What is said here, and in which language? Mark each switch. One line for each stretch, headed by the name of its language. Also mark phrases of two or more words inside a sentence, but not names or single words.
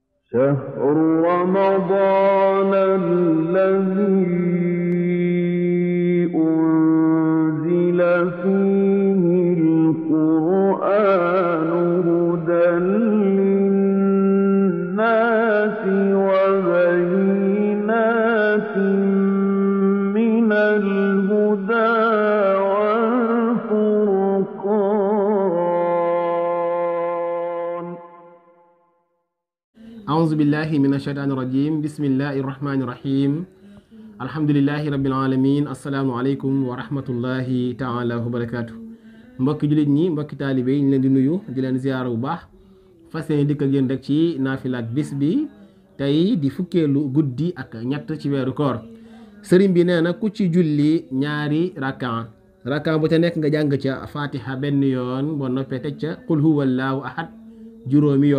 Arabic: شهر رمضان الذي أنزل فيه القرآن هدى للناس وبينات من الهدى والفرقان. أعوذ بالله من الشيطان الرجيم بسم الله الرحمن الرحيم الحمد لله رب العالمين السلام عليكم ورحمة الله تعالى وبركاته.
Wolof: mbokki jullit ñi mbokki taalibe yi ñu leen di nuyu di leen ziyaara bu baax fas yéene dikk ak yéen rek ci naafila ak bis bi tey di fukkeelu guddi ak ñett ci weeru koor. sëriñ bi nee na ku ci julli ñaari rakkan bu ca nekk nga jàng ca fatiha benn yoon boo noppee teg ca
Arabic: قل هو الله أحد
Wolof: juróomi yoon.